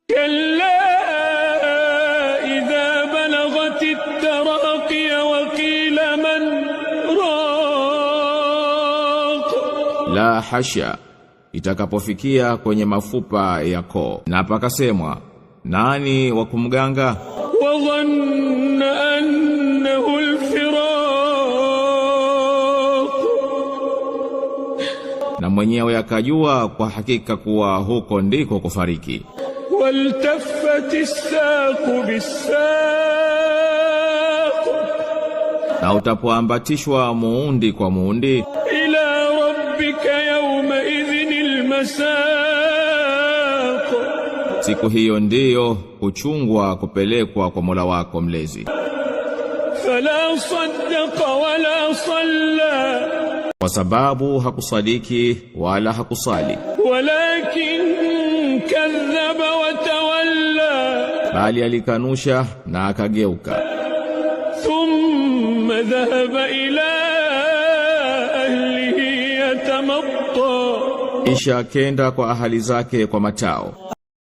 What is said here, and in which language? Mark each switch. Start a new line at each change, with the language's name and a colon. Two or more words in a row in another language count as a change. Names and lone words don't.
Arabic: كلا إذا بلغت التراقي وقيل من راق.
Swahili: La hasha, itakapofikia kwenye mafupa ya koo na pakasemwa nani wa kumganga?
Arabic: وظن أنه الفراق.
Swahili: Na mwenyewe akajua kwa hakika kuwa huko ndiko kufariki.
Arabic: والتفت الساق بالساق.
Swahili: Na utapoambatishwa muundi kwa muundi,
Arabic: إلى ربك يومئذ المساق.
Swahili: siku hiyo ndiyo kuchungwa kupelekwa kwa Mola wako mlezi.
Arabic: فلا صدق ولا صلى.
Swahili: Kwa sababu hakusadiki wala hakusali,
Arabic: ولكن كذب وتولى.
Swahili: bali alikanusha na akageuka.
Arabic: ثم ذهب إلى أهله يتمطى.
Swahili: Kisha akenda kwa ahali zake kwa matao.